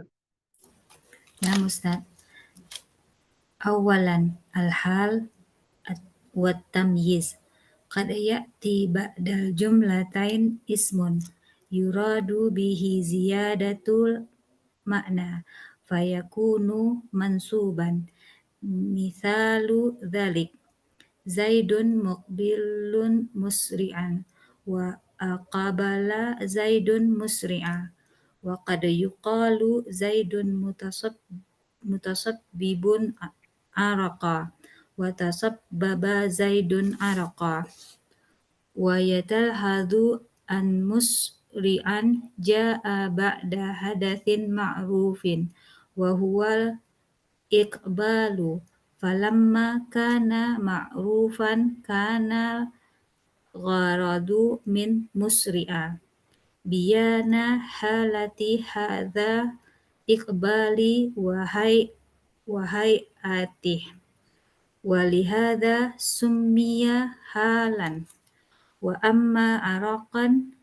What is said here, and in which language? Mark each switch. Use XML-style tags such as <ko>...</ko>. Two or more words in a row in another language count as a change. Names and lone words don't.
<ar>Nah, Ustaz. أولاً الحال والتمييز. قد يأتي بعد الجملتين اسم يراد به زيادة المعنى فيكون منصوباً. مثال ذلك زيد مقبل مسرعاً وأقبل زيد مسرعاً وقد يقال زيد متصبب عرقاً وتصبب زيد عرقاً ويتلحظ أن مسرعاً جاء بعد حدث معروف وهو الإقبال فلما كان معروفاً كان الغرض من مسرعاً بيان حالة هذا الإقبال وهيئته ولهذا سمي حالاً وأما عرقاً</ar>